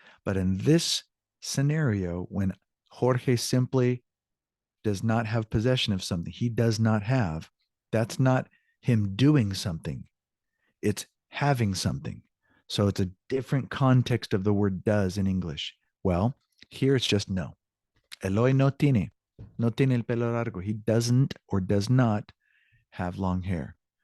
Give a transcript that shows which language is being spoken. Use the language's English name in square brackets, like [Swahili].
[English] But in this scenario, when Jorge simply does not have possession of something, he does not have, that's not him doing something. It's having something. So it's a different context of the word does in English. Well, here it's just no. [Spanish] Eloy no tiene el pelo largo. [English] He doesn't or does not have long hair.